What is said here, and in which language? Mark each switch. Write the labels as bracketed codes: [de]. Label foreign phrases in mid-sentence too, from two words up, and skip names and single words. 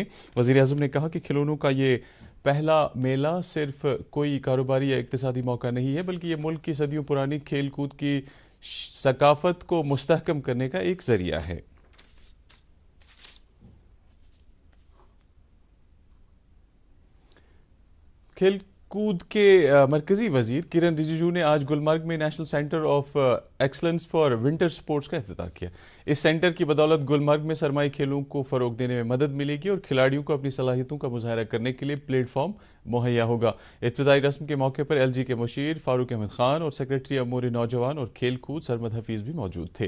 [ur] وزیر اعظم نے کہا کہ کھلونوں کا یہ پہلا میلہ صرف کوئی کاروباری یا اقتصادی موقع نہیں ہے، بلکہ یہ ملک کی صدیوں پرانی کھیل کود کی ثقافت کو مستحکم کرنے کا ایک ذریعہ ہے. کھیل کود کے مرکزی وزیر کرن رجیجو نے آج گلمرگ میں نیشنل سینٹر آف ایکسلنس فار ونٹر سپورٹس کا افتتاح کیا. اس سینٹر کی بدولت گلمرگ میں سرمائی کھیلوں کو فروغ دینے میں مدد ملے گی اور کھلاڑیوں کو اپنی صلاحیتوں کا مظاہرہ کرنے کے لیے پلیٹ فارم مہیا ہوگا. افتتاحی رسم کے موقع پر ایل جی کے مشیر فاروق احمد خان اور سیکرٹری امور نوجوان اور کھیل کود سرمد حفیظ بھی موجود تھے.